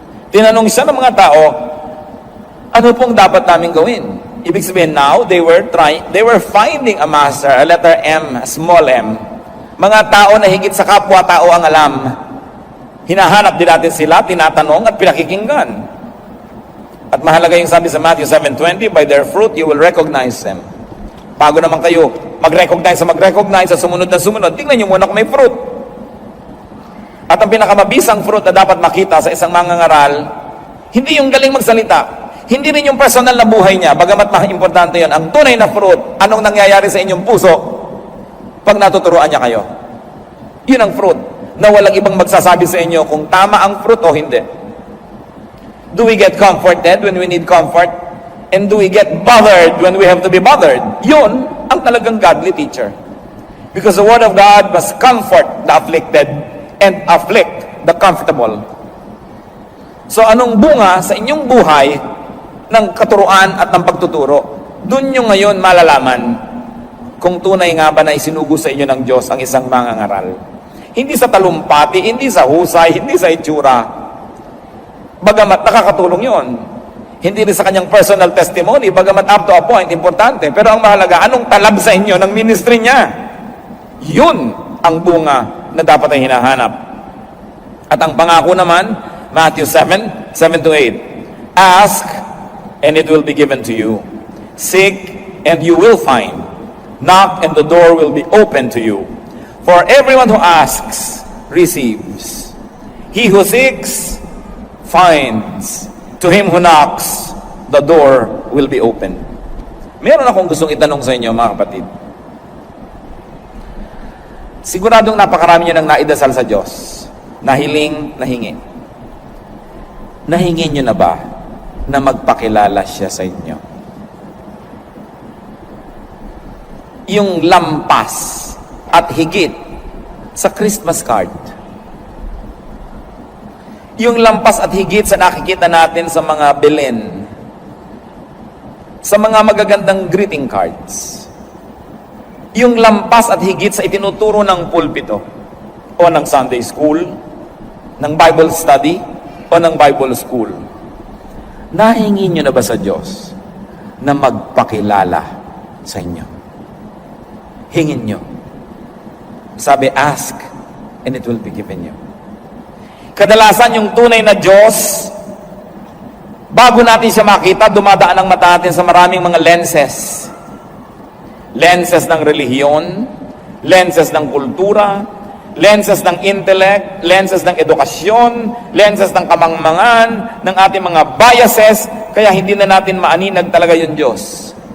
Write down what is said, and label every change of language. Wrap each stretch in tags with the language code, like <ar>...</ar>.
<tl>Tinanong siya ng mga tao, ano pong dapat namin gawin? Ibig sabihin,</tl> <en>now, they were finding a master, a letter M, a small m.</en> <tl>Mga tao na higit sa kapwa-tao ang alam. Hinahanap din natin sila, tinatanong at pinakikinggan. At mahalaga yung sabi sa</tl> <en>Matthew 7:20, by their fruit you will recognize them.</en> <tl>Bago naman kayo mag-recognize sa sumunod na sumunod, tingnan nyo muna kung may fruit. At ang pinakamabisang fruit na dapat makita sa isang mangangaral, hindi yung galing magsalita, hindi rin yung personal na buhay niya, bagamat importante yun. Ang tunay na fruit, anong nangyayari sa inyong puso pag natuturuan niya kayo. Yun ang fruit, na walang ibang magsasabi sa inyo kung tama ang fruit o hindi.</tl> <en>Do we get comforted when we need comfort? And do we get bothered when we have to be bothered?</en> <tl>Yun ang talagang</tl> <en>godly teacher. Because the Word of God must comfort the afflicted and afflict the comfortable.</en> <tl>So anong bunga sa inyong buhay ng katuruan at ng pagtuturo? Doon nyo ngayon malalaman kung tunay nga ba na isinugo sa inyo ng Diyos ang isang mangangaral. Hindi sa talumpati, hindi sa husay, hindi sa itsura. Bagamat nakakatulong yon. Hindi rin sa kanyang personal testimony, bagamat</tl> <en>up to a point,</en> <tl>importante. Pero ang mahalaga, anong talab sa inyo ng ministry niya? Yun ang bunga na dapat ay hinahanap. At ang pangako naman,</tl> <en>Matthew 7:7-8. Ask, and it will be given to you. Seek, and you will find. Knock, and the door will be open to you. For everyone who asks, receives. He who seeks, finds. To him who knocks, the door will be open.</en> <tl>Meron akong gustong itanong sa inyo, mga kapatid. Siguradong napakarami nyo nang naidasal sa Diyos. Nahiling, nahingi. Nahingi nyo na ba na magpakilala siya sa inyo? Yung lampas at higit sa Christmas card. Yung lampas at higit sa nakikita natin sa mga Belen. Sa mga magagandang greeting cards. Yung lampas at higit sa itinuturo ng pulpito o ng Sunday school, ng Bible study o ng Bible school. Nahingi nyo na ba sa Diyos na magpakilala sa inyo? Hingin nyo. Sabi,</tl> <en>ask and it will be given you.</en> <tl>Kadalasan yung tunay na Diyos, bago natin siya makita, dumadaan ang mata natin sa maraming mga lenses. Lenses ng relihiyon, lenses ng kultura, lenses ng intellect, lenses ng edukasyon, lenses ng kamangmangan, ng ating mga biases, kaya hindi na natin maaninag talaga yung Diyos.</tl>